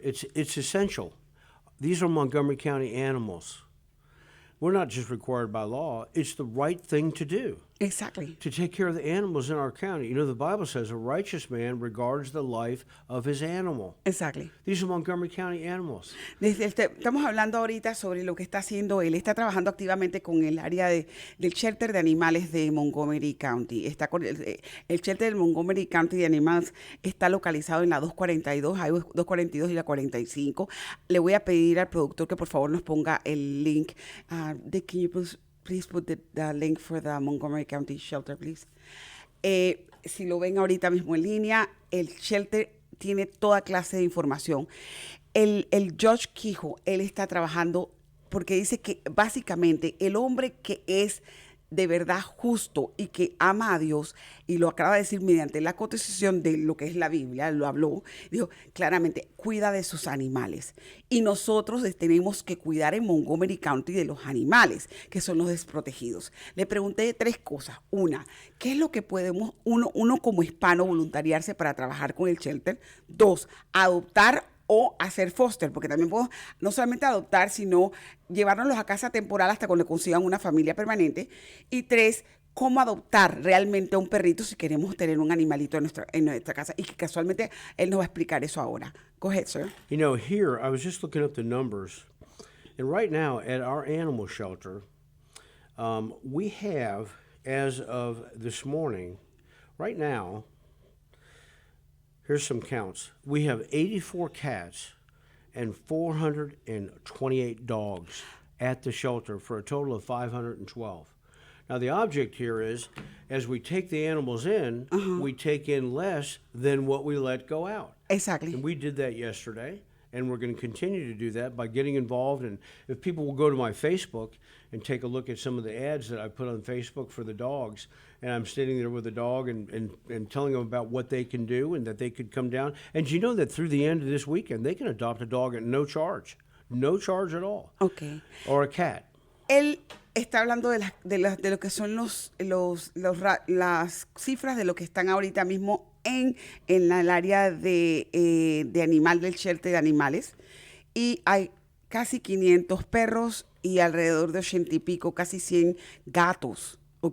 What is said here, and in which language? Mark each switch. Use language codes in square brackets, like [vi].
[en] It's essential. These are Montgomery County animals. We're not just required by law. It's the right thing to do. Exactly. to take care of the animals in our county. You know, the Bible says a righteous man regards the life of his animal. Exactly. These are Montgomery County animals. [es] Estamos hablando ahorita sobre lo que está haciendo él. Está trabajando activamente con el área del shelter de animales de Montgomery County. El shelter del Montgomery County de Animals está localizado en la 242, Highway 242 y la 45. Le voy a pedir al productor que por favor nos ponga el link. [en] Can you please put the link for the Montgomery County shelter, please? [es] Si lo ven ahorita mismo en línea, el shelter tiene toda clase de información. El Judge Keough, él está trabajando porque dice que básicamente el hombre que es de verdad justo y que ama a Dios, y lo acaba de decir mediante la cotización de lo que es la Biblia, lo habló, dijo claramente, cuida de sus animales. Y nosotros tenemos que cuidar en Montgomery County de los animales, que son los desprotegidos. Le pregunté 3 cosas. Una, ¿qué es lo que podemos uno como hispano voluntariarse para trabajar con el shelter? 2, adoptar o hacer foster, porque también podemos no solamente adoptar, sino llevárnoslos a casa temporal hasta cuando consigan una familia permanente. Y 3, cómo adoptar realmente a un perrito si queremos tener un animalito en nuestra casa. Y que casualmente él nos va a explicar eso ahora. [en] Go ahead, sir. You know, here, I was just looking up the numbers, and right now at our animal shelter, we have, as of this morning, right now, here's some counts. We have 84 cats and 428 dogs at the shelter for a total of 512. Now, the object here is, as we take the animals in, we take in less than what we let go out. Exactly. And we did that yesterday, and we're going to continue to do that by getting involved. And if people will go to my Facebook and take a look at some of the ads that I put on Facebook for the dogs, and I'm sitting there with a dog and telling them about what they can do and that they could come down. And you know that through the end of this weekend, they can adopt a dog at no charge at all. Okay. Or a cat. [es] Él está hablando de lo que son las cifras de lo que están ahorita mismo en el área de animal del shelter de animales. Y hay casi 500 perros y alrededor de 80 y pico, casi 100 gatos, ¿ok?